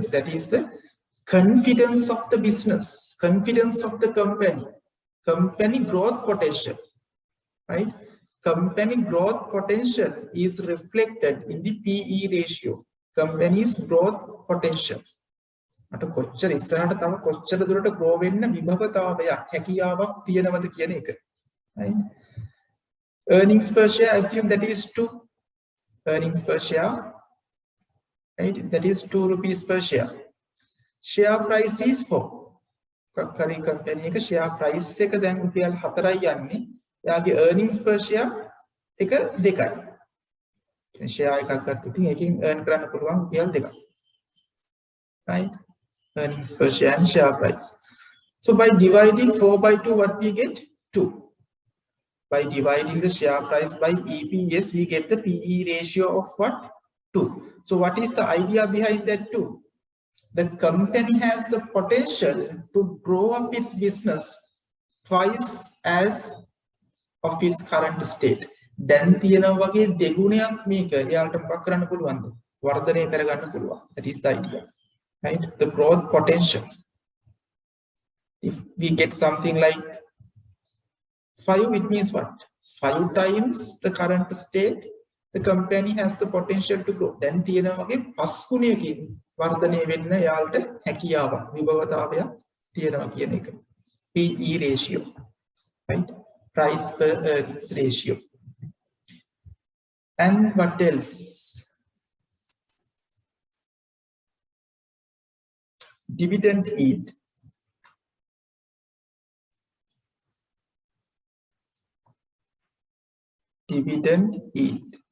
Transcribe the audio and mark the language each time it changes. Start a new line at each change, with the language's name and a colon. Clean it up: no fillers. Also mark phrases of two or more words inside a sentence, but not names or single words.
English: That is the confidence of the business, confidence of the company growth potential, right? Company growth potential is reflected in the PE ratio. company's growth potential.
Sinhala: අට කොච්චර ඉස්සරහට තව කොච්චර දුරට grow වෙන්න විභවතාවයක් හැකියාවක් තියෙනවද කියන එක.
English: Right? Earnings per share, assume that is 2. Earnings per share, right? That is 2 rupees per share. Share price is 4. Curry company එක share price
Sinhala: එක දැන් රුපියල් 4යි යන්නේ. එයාගේ
English: earnings per share
Sinhala: එක 2යි. share එකක් ගත්තොත් ඒකෙන් earn කරන්න පුළුවන් රුපියල් 2ක්.
English: Right? Earnings per share and share price. So by dividing 4 by 2, what we get? 2. By dividing the share price by EPS, we get the PE ratio of what? 2. So what is the idea behind that 2? The company has the potential to grow up its business twice as of its current state.
Sinhala: දැන් තියෙනා වගේ දෙගුණයක් මේක එයාලට මොකක් කරන්න පුළුවන්ද? වර්ධනය කරගන්න පුළුවන්.
English: That is the idea. Right? The growth potential. If we get something like 5, it means what? 5 times the current state, the company has the potential to grow.
Sinhala: Then තියෙනා වගේ 5 ගුණයකින් වර්ධනය වෙන්න යාලට හැකියාවක් විභවතාවයක් තියෙනවා කියන එක.
English: PE ratio, right? Price per earnings ratio. And what else? Dividend yield. Dividend yield.